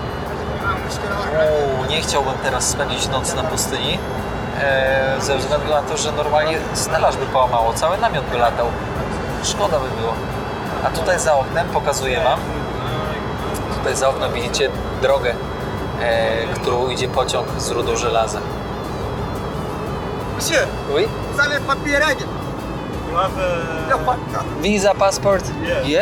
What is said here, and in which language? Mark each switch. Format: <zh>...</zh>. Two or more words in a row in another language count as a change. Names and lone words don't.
<pl>Nie chciałbym teraz spędzić nocy na pustyni. Ze względu na to, że normalnie stelaż by połamało. Cały namiot by latał. Szkoda by było. A tutaj za oknem pokazuję wam. Tutaj za oknem widzicie drogę, którą idzie pociąg z rudą żelaza.</pl> <fr>Monsieur, Oui? vous avez papier règle?</fr> <en>You have</en> <fr>No, pas.</fr> <en>Visa, passport? Yes.</en>